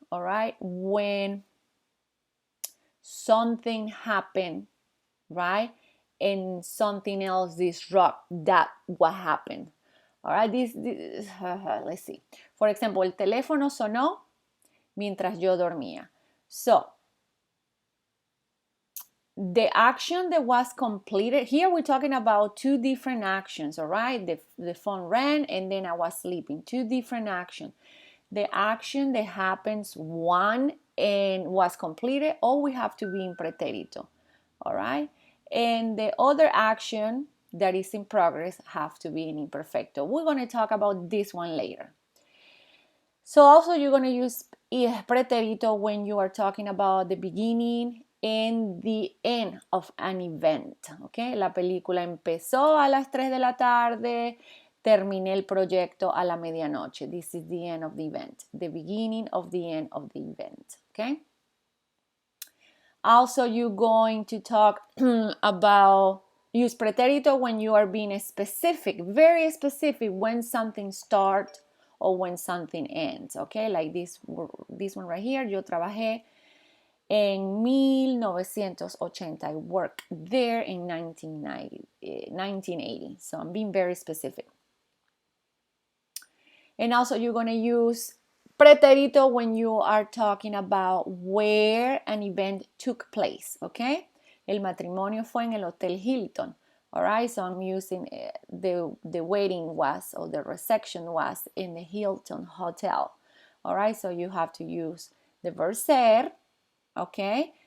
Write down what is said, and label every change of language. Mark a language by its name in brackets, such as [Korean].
[English] All right, when something happened, right, and something else disrupt that what happened. All right, this let's see. [Spanish] For example, el teléfono sonó mientras yo dormía. [English] So the action that was completed, here we're talking about two different actions, all right? The phone rang and then I was sleeping. Two different actions. The action that happens one and was completed, all we have to be in pretérito, all right? And the other action that is in progress have to be in imperfecto. We're going to talk about this one later. So also you're going to use pretérito when you are talking about the beginning and the end of an event, okay? [Spanish] La película empezó a las 3 de la tarde, terminé el proyecto a la medianoche. [English] This is the end of the event, the beginning of the end of the event, okay? Also, you're going to talk about, use pretérito when you are being specific, very specific, when something starts or when something ends, okay? Like this one right here, [Spanish] yo trabajé en 1980. [English] I worked there in 1980. So I'm being very specific. And also you're going to use pretérito when you are talking about where an event took place, okay? [Spanish] El matrimonio fue en el Hotel Hilton. [English] All right, so I'm using the wedding was, or the reception was in the Hilton Hotel. All right, so you have to use the verb ser, okay?